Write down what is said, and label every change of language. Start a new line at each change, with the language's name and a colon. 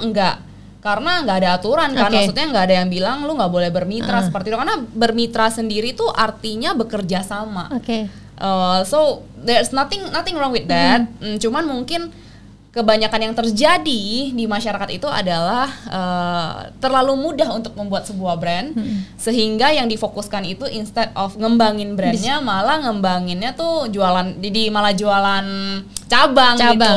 Indonesian: Enggak, karena nggak ada aturan kan, maksudnya nggak ada yang bilang lu nggak boleh bermitra seperti itu, karena bermitra sendiri tuh artinya bekerja sama.
English: So there's nothing wrong with that.
Indonesian: Cuman mungkin kebanyakan yang terjadi di masyarakat itu adalah terlalu mudah untuk membuat sebuah brand, sehingga yang difokuskan itu
English: instead of
Indonesian: ngembangin brandnya, malah ngembanginnya tuh jualan, jadi malah jualan cabang gitu.